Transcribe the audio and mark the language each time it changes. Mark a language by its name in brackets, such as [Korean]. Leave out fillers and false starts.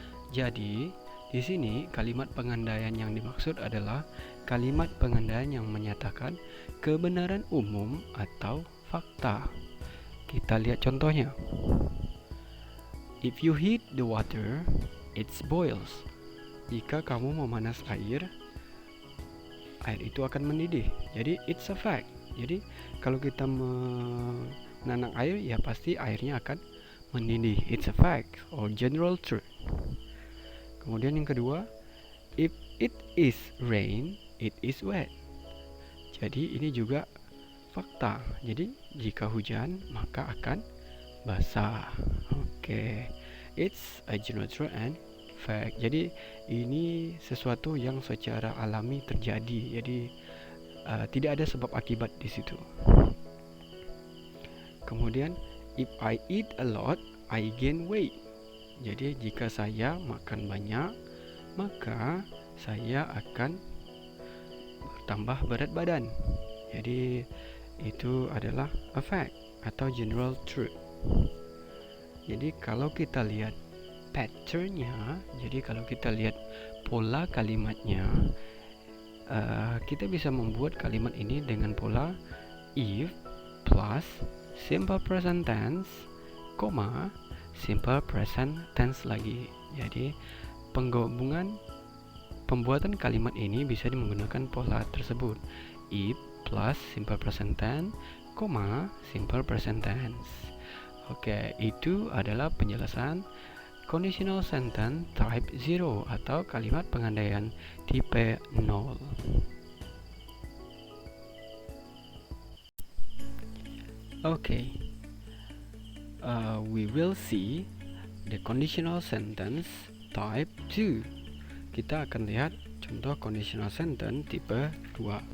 [Indonesian] Jadi, di sini kalimat pengandaian yang dimaksud adalah kalimat pengandaian yang menyatakan kebenaran umum atau fakta. Kita lihat contohnya. [English] If you heat the water, it boils. [Indonesian] Jika kamu memanas air itu akan mendidih. Jadi [English] it's a fact. [Indonesian] Jadi kalau kita menanam air, ya pasti airnya akan mendidih. [English] It's a fact or general truth. [Indonesian] Kemudian yang kedua, [English] if it is rain, it is wet. [Indonesian] Jadi ini juga fakta. Jadi jika hujan maka akan basah. Oke. [English] It's a general truth and fact. [Indonesian] Jadi ini sesuatu yang secara alami terjadi. Jadi tidak ada sebab akibat di situ. [English] Kemudian if I eat a lot, I gain weight. [Indonesian] Jadi jika saya makan banyak, maka saya akan bertambah berat badan. Jadi itu adalah [English] a fact [Indonesian] atau general truth. Jadi kalau kita lihat patternnya, jadi kalau kita lihat pola kalimatnya, kita bisa membuat kalimat ini dengan pola if plus simple present tense, simple present tense lagi. Jadi pembuatan kalimat ini bisa menggunakan pola tersebut, if plus simple present tense, simple present tense. Oke, itu adalah penjelasan conditional sentence type 0 atau kalimat pengandaian tipe 0. [English] Okay, we will see the conditional sentence type 2. [Indonesian] Kita akan lihat contoh conditional sentence tipe 2.